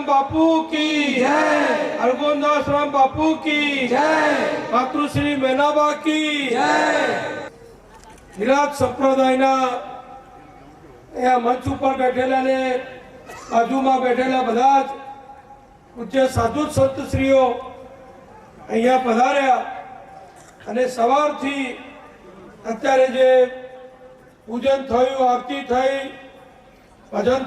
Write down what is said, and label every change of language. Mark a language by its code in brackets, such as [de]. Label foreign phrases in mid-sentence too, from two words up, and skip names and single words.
[hi] बापू की जय, अरगोंदास राम बापू की जय, मातृश्री मेनाबा की जय। [gu] હિરાત સંપ્રદાયના એ મંચ ઉપર બેઠેલા ને બાજુમાં બેઠેલા બધા જ પૂજ્ય સાધુ સંતશ્રીઓ અહીંયા પધાર્યા અને સવારથી અત્યારે જે પૂજન થયું, આરતી થઈ, ભજન